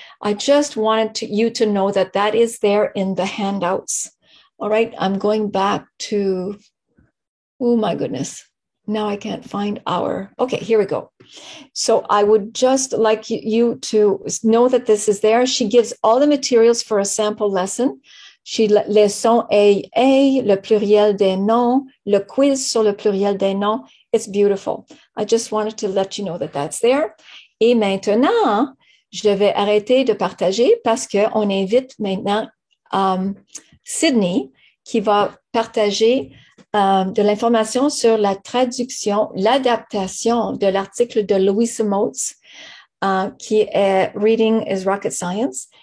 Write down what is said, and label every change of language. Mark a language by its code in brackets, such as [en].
[en] I just wanted you to know that that is there in the handouts. All right, I'm going back to, oh my goodness. Now I can't find okay, here we go. So I would just like you to know that this is there. She gives all the materials for a sample lesson. [fr] Les sons A, le pluriel des noms, le quiz sur le pluriel des noms. [en] It's beautiful. I just wanted to let you know that that's there. [fr] Et maintenant, je vais arrêter de partager parce qu'on invite maintenant Sydney qui va partager de l'information sur la traduction, l'adaptation de l'article de Louisa Moats, qui est Reading is Rocket Science.